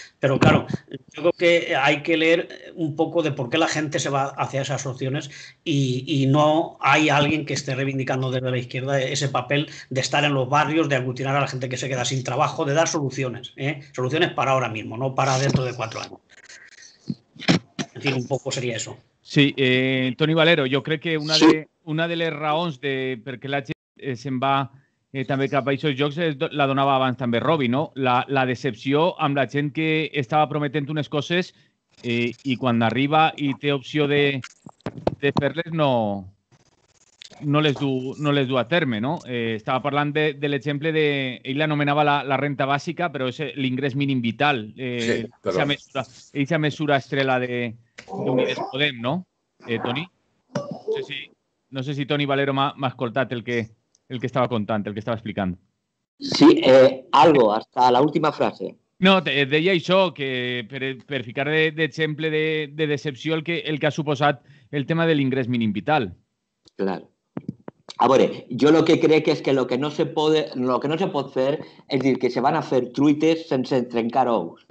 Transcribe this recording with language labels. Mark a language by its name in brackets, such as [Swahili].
[Spanish] Pero claro, yo creo que hay que leer un poco de por qué la gente se va hacia esas opciones y no hay alguien que esté reivindicando desde la izquierda ese papel de estar en los barrios, de aglutinar a la gente que se queda sin trabajo, de dar soluciones, soluciones para ahora mismo, no para dentro de 4 años. En fin, un poco sería eso. [Catalan] Sí, Toni Valero, jo crec que una de les raons perquè la gent se'n va també cap a aquests jocs la donava abans també Robi, no? La decepció amb la gent que estava prometent unes coses i quan arriba i té opció de fer-les no les du a terme, no? Estava parlant de l'exemple ell l'anomenava la renta bàsica, però és l'ingrés mínim vital. Eixa mesura estrela d'Unides Podem, no? Toni? No sé si Toni Valero m'ha escoltat el que estava contant, el que estava explicant. [Spanish] Sí, algo, hasta la última frase. [Catalan] No, deia això, que per ficar d'exemple de decepció el que ha suposat el tema de l'ingrés mínim vital. [Spanish] Claro. [Catalan] A veure, jo el que crec és que el que no se pot fer és dir que se van a fer truites sense trencar ous.